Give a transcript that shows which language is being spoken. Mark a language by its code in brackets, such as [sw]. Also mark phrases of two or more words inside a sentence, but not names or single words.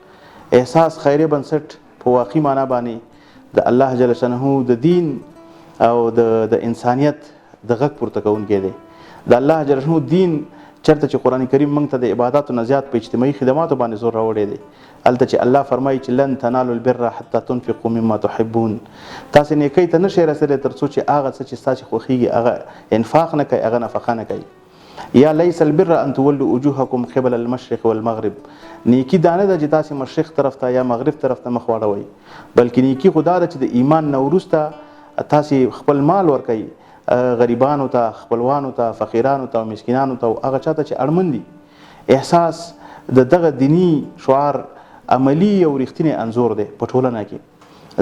[ps] احساس خیریه بنسټ په واقعي معنا باندې د الله جل شانه د دین او د انسانیت د غږ پورته کوونکی دی. د الله جل شانه دین چېرته چې قرآن کریم موږ ته د عباداتو نه زیات په اجتماعي خدماتو باندې زور راوړی دی، هلته چې الله فرمایي چې [ar] لن تنالوا البر حتى تنفقوا مما تحبون. [ps] تاسې نیکۍ ته نشئ رسېدلی تر څو چې هغه څه چې ستاسې خوښیږي هغه انفاق نه کوئ، هغه نفقه نه کوئ. [ar] یا لیس البر ان تولوا وجوهکم قبل المشرق والمغرب. [ps] نیکي دا نه ده چې تاسې مشرق طرف ته یا مغرب طرف ته مخ واړوئ، بلکې نیکي خو دا ده چې د ایمان نه وروسته تاسې خپل مال ورکوئ غریبانو ته، خپلوانو ته، فقیرانو ته او مسکینانو ته او هغه چاته چې اړمن دي. احساس د دغه دینی شعار عملی او رښتینی انځور دی په ټولنه کې.